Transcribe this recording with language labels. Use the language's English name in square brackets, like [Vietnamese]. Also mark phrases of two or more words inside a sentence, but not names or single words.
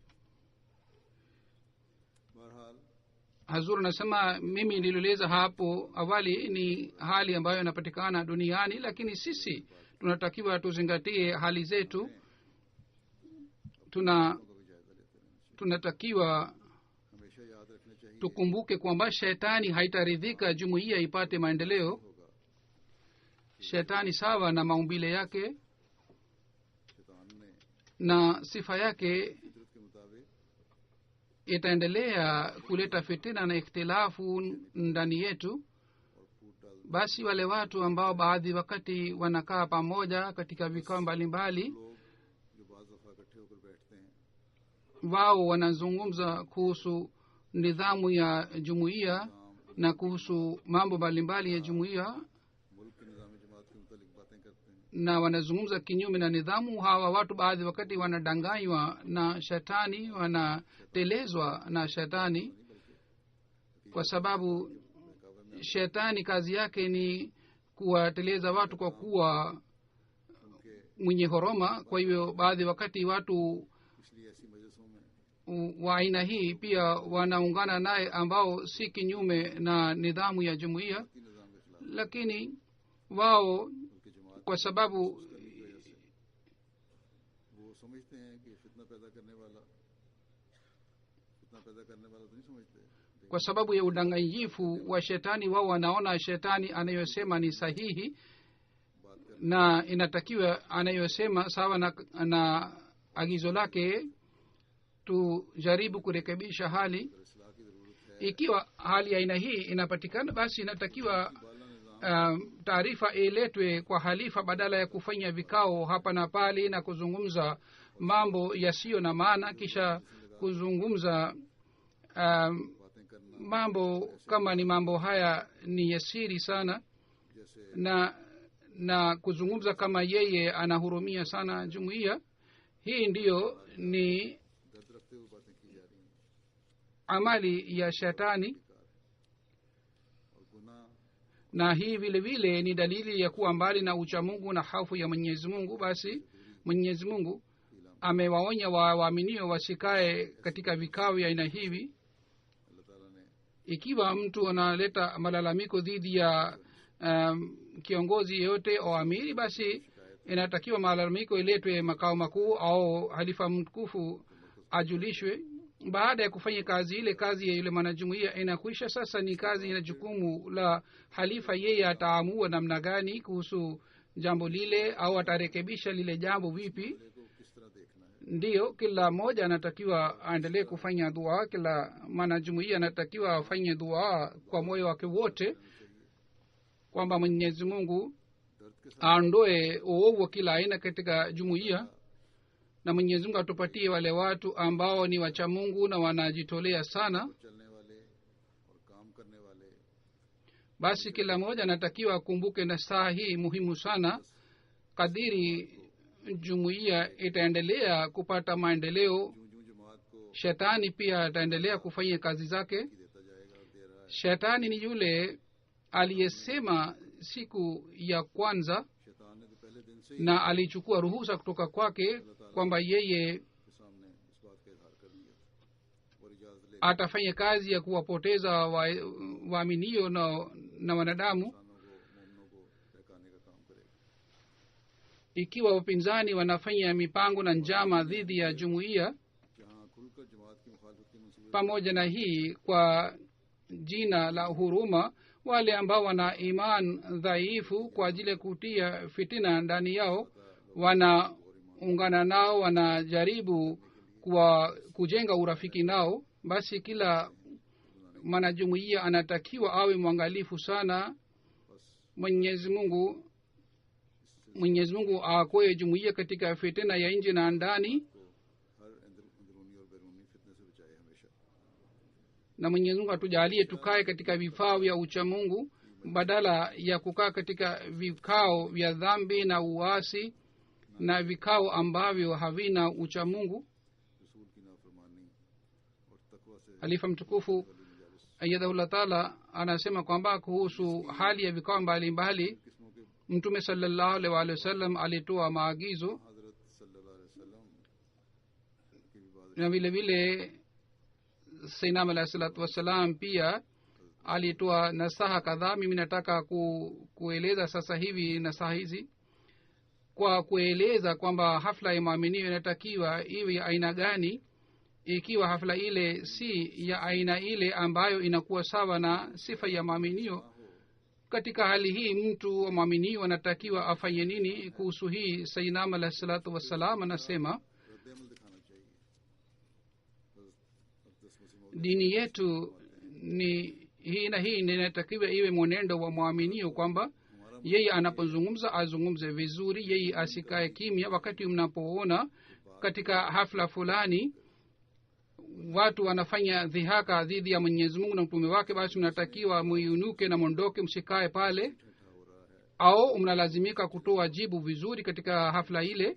[Urdu] बहरहाल [Swahili] Hazur anasema mimi nilieleza hapo awali ni hali ambayo inapatikana duniani, lakini sisi tunatakiwa tuzingatie hali zetu. [Urdu] کو بھی جائزہ لیتے رہنا چاہیے. [Swahili] Tunatakiwa [Urdu] ہمیشہ یاد رکھنا چاہیے [Swahili] tukumbuke kwamba shetani haitaridhika jumuiya ipate maendeleo. [Urdu] होगा [Swahili] Shetani sawa na maumbile yake [Urdu] شیطان نے [Swahili] na sifa yake [Urdu] فطرت کے مطابق [Swahili] itaendelea kuleta fitina na ikhtilafu ndani yetu. [Urdu] اور پھوٹ ڈال [Swahili] Basi wale watu ambao baadhi wakati wanakaa pamoja katika vikao mbalimbali, [Urdu] لوگ جو بعض دفعہ اکٹھے ہو کر بیٹھتے ہیں, [Swahili] wao wanazungumza kuhusu nidhamu ya jumuiya na kuhusu mambo mbalimbali ya jumuiya [Urdu] ملک کے نظام جماعت کے متعلق باتیں کرتے ہیں. [Swahili] na wanazungumza kinyume na nidhamu. Hawa watu baadhi wakati wanadanganywa na shetani, wanatelezwa na shetani, kwa sababu shetani kazi yake ni kuwateleza watu kwa kuwa mwenye horoma. Kwa hivyo baadhi wakati watu [Urdu] اس لیے ایسی مجلسوں میں [Swahili] wa aina hii pia wanaungana naye ambao si kinyume na nidhamu ya jumuiya, [Urdu] نظام کے خلاف [Swahili] lakini wao [Urdu] بلکہ جماعت [Swahili] kwa sababu [Urdu] وہ سمجھتے ہیں کہ فتنہ پیدا کرنے والا تو نہیں سمجھتے. [Swahili] kwa sababu ya udanganyifu wa shetani, wao wanaona shetani anayosema ni sahihi na inatakiwa anayosema sawa na agizo lake. Tujaribu kurekebisha hali. [Urdu] اصلاح کی ضرورت ہے. [Swahili] Ikiwa hali ya aina hii inapatikana, basi inatakiwa taarifa iletwe kwa halifa badala ya kufanya vikao hapa na pale na kuzungumza mambo yasiyo na maana, kisha kuzungumza [Urdu] باتیں کرنا [Swahili] mambo kama ni mambo haya ni yasiri sana, [Urdu] जैसे [Swahili] na kuzungumza kama yeye anahurumia sana jumuiya. Hii ndiyo ni [Urdu] درد رکھتے ہوئے باتیں کی جا رہی ہیں. [Swahili] amali ya shetani, [Urdu] اور گناہ [Swahili] na hii vile vile ni dalili ya kuwa mbali na uchamungu na hofu ya Mwenyezi Mungu. Basi Mwenyezi Mungu amewaonya waaminio wasikae katika vikao vya aina hivi. [Urdu] اللہ تعالیٰ نے [Swahili] Ikiwa mtu analeta malalamiko dhidi ya kiongozi yeyote au amiri, basi inatakiwa malalamiko iletwe makao makuu au halifa mtukufu ajulishwe. Baada ya kufanya kazi ile, kazi ya yule mwanajumuiya inakwisha. Sasa ni kazi na jukumu la halifa, yeye ataamua namna gani kuhusu jambo lile au atarekebisha lile jambo vipi. [Urdu] کو کس طرح دیکھنا ہے. [Swahili] Ndiyo, kila mmoja anatakiwa aendelee kufanya dua. Kila mwanajumuiya anatakiwa afanye dua kwa moyo wake wote kwamba Mwenyezi Mungu [Urdu] درد کے ساتھ [Swahili] aondoe uovu wa kila aina katika jumuiya, na Mwenyezi Mungu atupatie wale watu ambao ni wacha Mungu na wanajitolea sana. [Urdu] چلنے والے اور کام کرنے والے [Swahili] Basi kila mmoja anatakiwa akumbuke na saa hii muhimu sana. Kadiri jumuiya itaendelea kupata maendeleo, [Urdu] یوں یوں جماعت کو [Swahili] shetani pia ataendelea kufanya kazi zake. [Urdu] دیتا جائے گا اور دے رہا ہے. [Swahili] Shetani ni yule aliyesema siku ya kwanza [Urdu] شیطان نے تو پہلے دن سے ہی [Swahili] na alichukua ruhusa kutoka kwake kwamba yeye [Urdu] کے سامنے اس بات کا اظہار کر دیا اور اجازت لے [Swahili] atafanya kazi ya kuwapoteza waaminio na wanadamu. [Urdu] مومنوں کو بہکانے کا کام کرے گا. [Swahili] Ikiwa wapinzani wanafanya mipango na njama dhidi ya jumuiya, [Urdu] جہاں کھل کر جماعت کی مخالفت کے منصوبے [Swahili] pamoja na hii, kwa jina la huruma, wale ambao wana iman dhaifu kwa ajili ya kutia fitina ndani yao, wanaungana nao, wanajaribu kujenga urafiki nao. Basi kila mwanajumuiya anatakiwa awe mwangalifu sana. Mwenyezi Mungu akoe jumuiya katika fitina ya nje na ndani, [Urdu] ہر اندرونی اور بیرونی فتنے سے بچائے ہمیشہ. [Swahili] na Mwenyezi Mungu atujalie tukae katika vikao vya uchamungu badala ya kukaa katika vikao vya dhambi na uasi na vikao ambavyo havina uchamungu. [Urdu] رسول کی نافرمانی اور تقویٰ سے [Swahili] Halifa mtukufu [Arabic] أيده الله تعالى [Swahili] anasema kwamba kuhusu hali ya vikao mbalimbali, [Urdu] قسموں کے [Swahili] Mtume [Arabic] صلى الله عليه وسلم [Swahili] alitoa maagizo, [Urdu] हजरत [Arabic] صلى الله عليه وسلم [Urdu] کی بھی بات [Swahili] na vile vile [Arabic] سيدنا عليه الصلاة والسلام [Swahili] pia alitoa nasaha kadhaa. Mimi nataka kueleza sasa hivi nasaha hizi kwa kueleza kwamba hafla ya maaminio inatakiwa iwe ya aina gani. Ikiwa hafla ile si ya aina ile ambayo inakuwa sawa na sifa ya maaminio, katika hali hii mtu wa maaminio anatakiwa afanye nini? Kuhusu hii [Arabic] سيدنا عليه الصلاة والسلام [Swahili] anasema, [Urdu] ردِ عمل دکھانا چاہیے. [Swahili] dini yetu ni hii na hii inatakiwa iwe mwenendo wa mwaminio, kwamba yeye anapozungumza azungumze vizuri, yeye asikae kimya. Wakati mnapoona katika hafla fulani watu wanafanya dhihaka dhidi ya mwenyezi mungu na mtume wake, basi mnatakiwa muinuke na mwondoke, msikae pale, au mnalazimika kutoa jibu vizuri katika hafla ile.